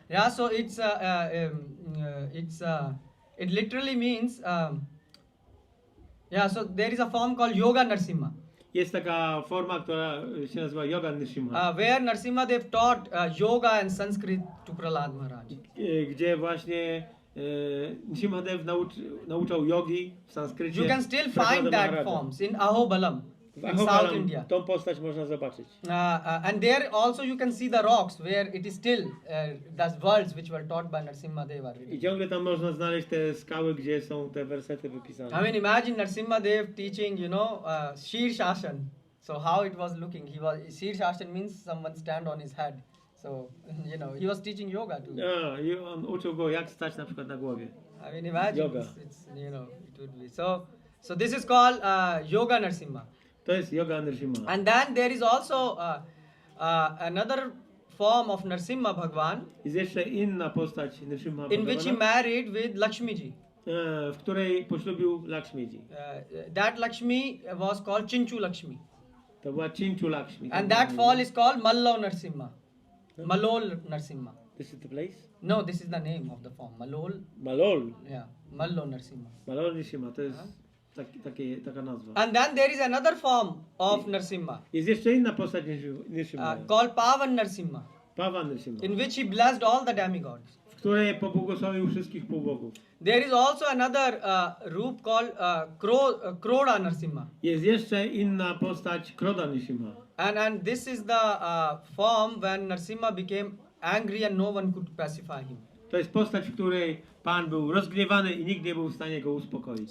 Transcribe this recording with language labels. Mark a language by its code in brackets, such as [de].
[en] Yeah, so it literally means so there is a form called Yoga Narasimha, [pl] Jest taka forma, która się nazywa Yoga Nrisimha, [en] where Narasimhadev taught yoga and Sanskrit to Prahlad Maharaj. [pl] gdzie właśnie Nrisimhadev nauczał jogi w sanskrycie. [en] You can still [pl] Prahlada [en] find that [pl] Maharaja. [en] forms in Ahobalam [pl] W [en] in South [pl] Ahobalam India. tą postać można zobaczyć. [en] And there also you can see the rocks where it is still those words which were taught by Nrisimhadeva. [pl] I ciągle tam można znaleźć te skały, gdzie są te wersety wypisane. [en] I mean, imagine Nrisimhadev teaching, Shir Shashan. So how it was looking? Shir Shashan means someone stand on his head. So he was teaching yoga too. [pl] I on uczył go, jak stać na przykład na głowie. [en] I mean, imagine. Yoga. It's, it would be. So this is called Yoga Narasimha. [pl] To jest yoga Nrisimha. [en] And then there is also another form of Narasimha Bhagwan [pl] Jest jeszcze inna postać Nrisimha [en] in which he [pl] Bhagavana, [en] married with Lakshmiji. [pl] w której poślubił Lakshmiji. [en] That Lakshmi was called Chinchu Lakshmi. [pl] To była Chinchu Lakshmi. [en] And that fall is called Mallo Narasimha. [pl] Malol Narasimha. [en] This is the place? No, this is the name of the form. Malol. Malol. Yeah, Mallo Narasimha. [pl] Malol Nrisimha, to jest taka nazwa. [en] And then there is another form of Narasimha [pl] Jest jeszcze inna postać Nrisimha. [en] called Pavan Narasimha, [pl] Pawan Nrisimha, [en] in which he blessed all the demigods. [pl] w której pobłogosławił wszystkich półbogów. [en] There is also another roop called Kroda Narasimha. [pl] Jest jeszcze inna postać Kroda Nrisimha. [en] And this is the form when Narasimha became angry and no one could pacify him. [pl] To jest postać, w której Pan był rozgniewany i nikt nie był w stanie go uspokoić.